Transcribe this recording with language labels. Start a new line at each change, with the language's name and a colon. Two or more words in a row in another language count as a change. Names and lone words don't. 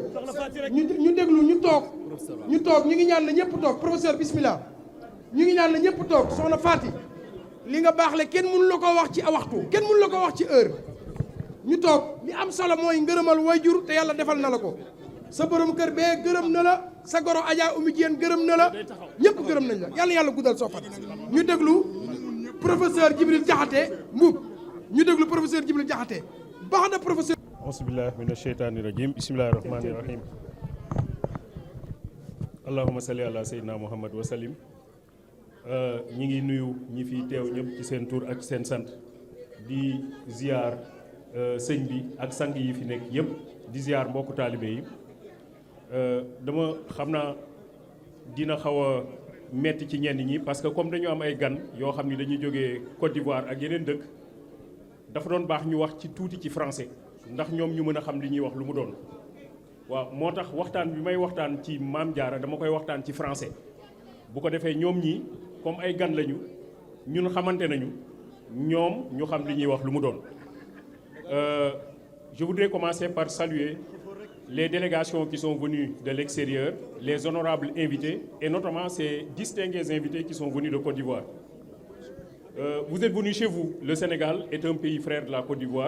Wolof: ñu déglu ñu toog ñu ngi ñaan la ñëpp toog professeur bismillah ñu ngi ñaan la ñëpp toog soxna Fati li nga baax le kenn mënu la ko wax ci waxtu kenn mënu la ko wax ci heure ñu toog li am solo mooy ngërëmal wayjur te yàlla defal na la ko sa borom kër bee gërëm na la sa goro Adja Oumy Diène gërëm na la ñëpp gërëm nañ la yàlla guddal soo fan ñu déglu professeur Djibril Diakhaté Mbuub ñu déglu professeur Djibril Diakhaté baax na professeur
Arabic: أعوذ بالله من الشيطان الرجيم بسم الله الرحمن الرحيم اللهم صل على سيدنا محمد وسلم
Wolof: ñi ngi nuyu ñi fi teew ñëpp ci seen tur ak seen sant di ziar sëñ bi ak sang yi fi nekk yëpp di ziar mbokku taalibe yi dama xam naa dina xaw a metti ci ñenn ñi
French: parce que comme
Wolof: dañu am ay gan yoo xam ni dañuy jógee Côte d'Ivoire ak yeneen dëkk dafa doon baax ñu wax ci tuuti ci français ndax ñoom ñu mën a xam li ñuy wax lu mu doon waaw moo tax waxtaan bi may waxtaan ci Maam Jaara dama koy waxtaan ci français bu ko defee ñoom ñi comme ay gan lañu ñun xamante nañu ñoom ñu xam li ñuy wax lu mu doon
French: je voudrais commencer par saluer les délégations qui sont venues de l'extérieur, les honorables invités et notamment ces distingués invités qui sont venus de Côte d'Ivoire. Vous êtes venus chez vous. Le Sénégal est un pays frère de la Côte d'Ivoire.